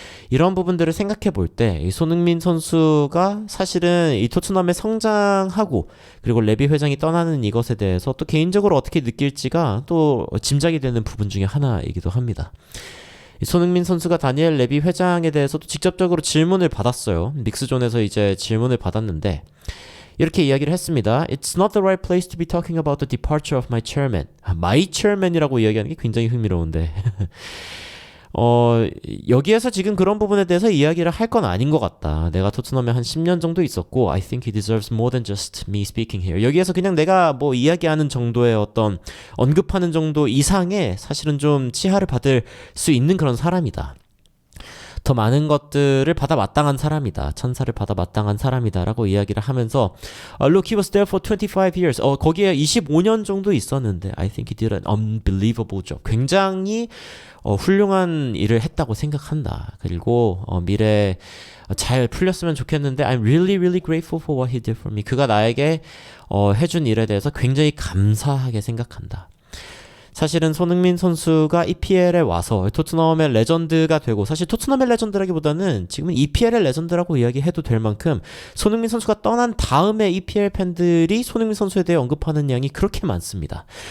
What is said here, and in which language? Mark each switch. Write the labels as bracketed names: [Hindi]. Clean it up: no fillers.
[Korean] 이런 부분들을 생각해 볼 때 이 손흥민 선수가 사실은 이 토트넘에 성장하고 그리고 레비 회장이 떠나는 이것에 대해서 또 개인적으로 어떻게 느낄지가 또 짐작이 되는 부분 중에 하나이기도 합니다. 손흥민 선수가 다니엘 레비 회장에 대해서도 직접적으로 질문을 받았어요. 믹스존에서 이제 질문을 받았는데 이렇게 이야기를 했습니다. [English] It's not the right place to be talking about the departure of my chairman. My chairman [Korean] 이라고 이야기하는 게 굉장히 흥미로운데 여기에서 지금 그런 부분에 대해서 이야기를 할 건 아닌 것 같다. 내가 토트넘에 한 10년 정도 있었고 [English] I think he deserves more than just me speaking here. [Korean] 여기에서 그냥 내가 뭐 이야기하는 정도의 어떤 언급하는 정도 이상의 사실은 좀 치하를 받을 수 있는 그런 사람이다. 더 많은 것들을 받아 마땅한 사람이다. 천사를 받아 마땅한 사람이다 라고 이야기를 하면서 [English] Look, he was there for 25 years. [Korean] 거기에 25년 정도 있었는데 [English] I think he did an unbelievable job. [Korean] 굉장히 훌륭한 일을 했다고 생각한다. 그리고 미래에 잘 풀렸으면 좋겠는데 [English] I'm really really grateful for what he did for me. [Korean] 그가 나에게 해준 일에 대해서 굉장히 감사하게 생각한다. 사실은 손흥민 선수가 EPL에 와서 토트넘의 레전드가 되고, 사실 토트넘의 레전드라기보다는 지금은 EPL의 레전드라고 이야기해도 될 만큼 손흥민 선수가 떠난 다음에 EPL 팬들이 손흥민 선수에 대해 언급하는 양이 그렇게 많습니다.